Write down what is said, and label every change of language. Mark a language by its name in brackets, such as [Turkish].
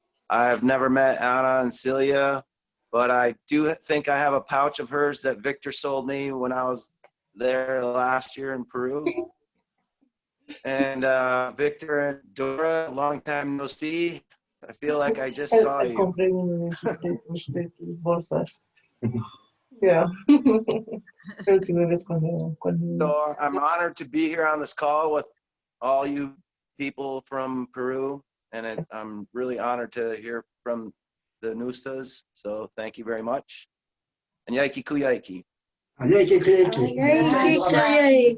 [English] I've never met Anna and Celia, but I do think I have a pouch of hers that Victor sold me when I was there last year in Peru. And Victor and Dora, long time no see. I feel like I just saw you. [Spanish] Compré uno de tus bolsas. [English] Yeah. [Spanish] Creo que lo ves cuando... [English] So I'm honored to be here on this call with all you people from Peru, and I'm really honored to hear from the Nustas. So thank you very much. And yaiki kuyaiki. Anyayki kuyayki.